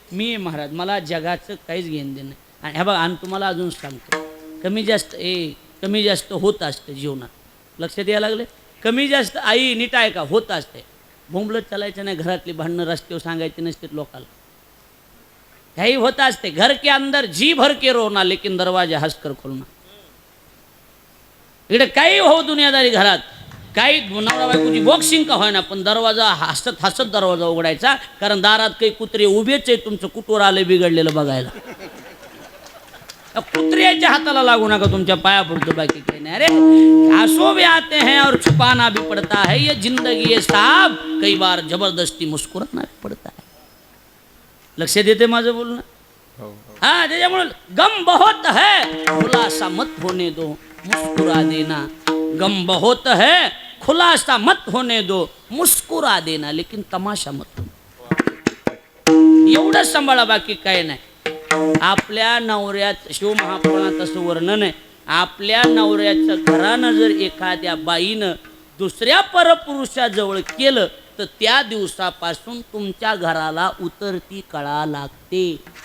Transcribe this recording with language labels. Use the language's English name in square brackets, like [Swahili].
[Marathi] मी महाराज मला जगाचं काहीच घेणं दे नाही. आणि ह्या बघा आणि तुम्हाला अजून सांगतो कमी जास्त होत असतं जीवनात, लक्षात यायला लागले. कमी जास्त आई नीट आहे का होत असते. बोंबलत चालायचं नाही, घरातली भांडणं रस्त्यावर सांगायची नसते लोकाला. काही होत असते. [Hindi] घर के अंदर जी भर के रोना लेकिन दरवाजा हंसकर खोलना. [Marathi] इकडे काही हो दुनियादारी घरात काही नवरा बायकोची बॉक्सिंग का होईना पण दरवाजा हसत हसत दरवाजा उघडायचा. कारण दारात काही कुत्रे उभेच आहे तुमचं कुटूर आलं बिघडलेलं बघायला. कुत्र्याच्या हाताला लागू नका, तुमच्या पाया पडतो बाकी काही नाही. [Hindi] अरे आंसू भी आते हैं और छुपाना भी पड़ता है. ये जिंदगी है साहब कई बार जबरदस्ती मुस्कुराना भी पड़ता है. [Marathi] लक्ष देते माझं बोलणं. हा त्याच्यामुळे [Hindi] गम बहुत है खुलासा मत होने दो मुस्कुरा देना. गम बहुत है खुलासा मत होने दो मुस्कुरा देना लेकिन तमाशा मत होने. [Marathi] एवढं सांभाळा बाकी काय नाही. आपल्या नवऱ्यात शिवमहापुराणात असं वर्णन आहे. आपल्या नवऱ्याचं घरानं जर एखाद्या बाईनं दुसऱ्या परपुरुषाजवळ केलं तर त्या दिवसापासून तुमच्या घराला उतरती कळा लागते.